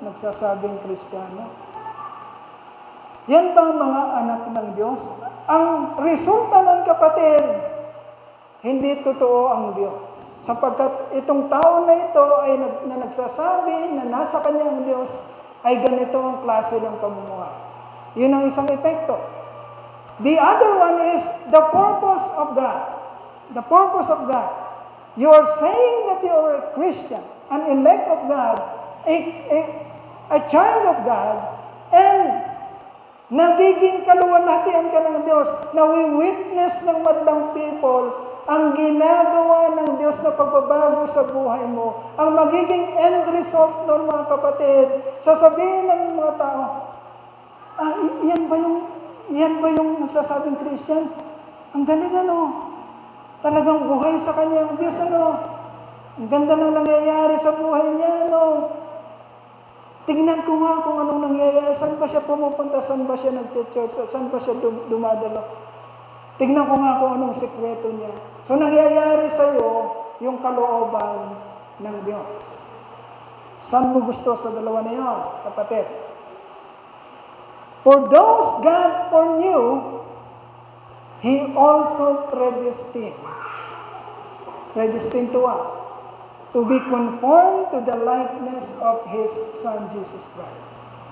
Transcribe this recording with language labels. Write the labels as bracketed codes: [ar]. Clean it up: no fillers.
[tl] Nagsasabing Kristiyano? Yan ba ang mga anak ng Diyos? Ang resulta ng kapatid, hindi totoo ang Diyos. Sapagkat itong tao na ito ay nagsasabi na nasa kanyang Diyos ay ganito ang klase ng pamumuhay. Yun ang isang epekto. [en] The other one is the purpose of God. The purpose of God. You are saying that you are a Christian, an elect of God, a child of God, and [tl] nagiging kaluwalhatian ka ng Diyos, na we-witness ng madlang people ang ginagawa ng Diyos na pagbabago sa buhay mo. Ang magiging [en] end result [tl] nun, mga kapatid, sasabihin ng mga tao, yan ba yung nagsasabing Christian? Ang galing ano? Talagang buhay sa kanyang Diyos, Ang ganda ng nangyayari sa buhay niya, Tingnan ko nga kung anong nangyayari. Saan ba siya pumupunta? Saan ba siya nag-church? Saan ba siya dumadalo? Tingnan ko nga kung anong sikreto niya. So, nangyayari sa iyo yung kalooban ng Diyos. Saan mo gusto sa dalawa na yun, kapatid? [en] For those God foreknew, He also predestined. Predestined to what? To be conformed to the likeness of His Son, Jesus Christ.